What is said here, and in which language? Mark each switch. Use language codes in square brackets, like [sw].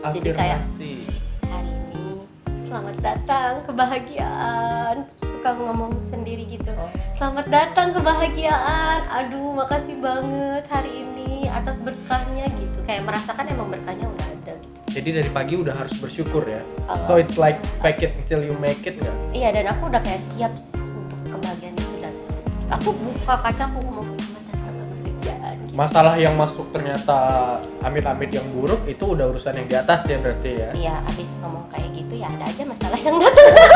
[id] Jadi kayak hari ini selamat datang kebahagiaan. Suka ngomong sendiri gitu. Selamat datang kebahagiaan. Aduh, makasih banget hari ini atas berkahnya gitu. Kayak merasakan emang berkahnya udah ada gitu. Jadi dari pagi udah harus bersyukur ya. [en] So it's like fake it until you make it [id] nggak? Iya, dan aku udah kayak siap untuk kebahagiaan itu datang. Aku buka kaca, aku ngomong selamat datang kebahagiaan gitu. Masalah yang masuk ternyata amit-amit yang buruk itu udah urusan yang di atas ya berarti ya. Iya, abis ngomong kayak gitu ya ada aja masalah yang datang.